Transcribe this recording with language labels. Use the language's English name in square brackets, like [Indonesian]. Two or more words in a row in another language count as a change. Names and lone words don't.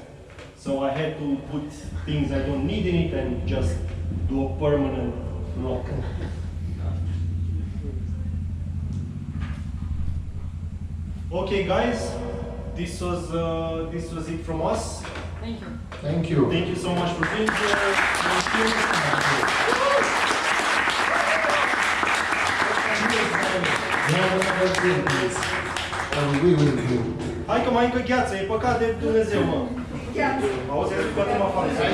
[English] So I had to put things I don't need in it and just do a permanent lock. Okay, guys, this was it from us. Thank you. Thank you. Thank you so much for being here. [Romanian] Hai că mai încă gheață, e păcat de Dumnezeu, mă. Auzi, scoatem afară.